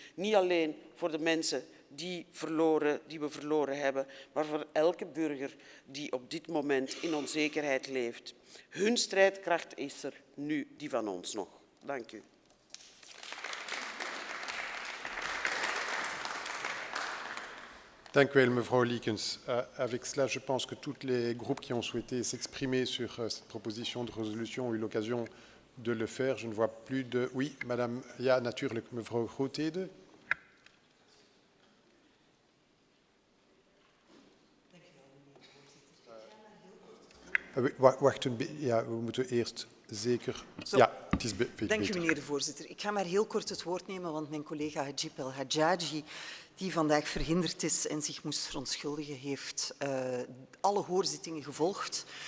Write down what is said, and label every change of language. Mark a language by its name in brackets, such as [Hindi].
[Dutch] Niet alleen voor de mensen die we verloren hebben, maar voor elke burger die op dit moment in onzekerheid leeft. Hun strijdkracht is er nu, die van ons nog. Dank u. Dank u wel, mevrouw Liekens. [French] Avec cela, je pense que tous les groupes qui ont souhaité s'exprimer sur cette proposition de résolution ont eu l'occasion de le faire. Je ne vois plus de... Oui, madame, [Dutch] ja, natuurlijk, mevrouw Grootheden. Wacht een beetje, ja, we moeten eerst zeker... Zo. Ja, het is beter. Dank u, meneer de voorzitter. Ik ga maar heel kort het woord nemen, want mijn collega Hajib El Hadjaji, die vandaag verhinderd is en zich moest verontschuldigen, heeft alle hoorzittingen gevolgd.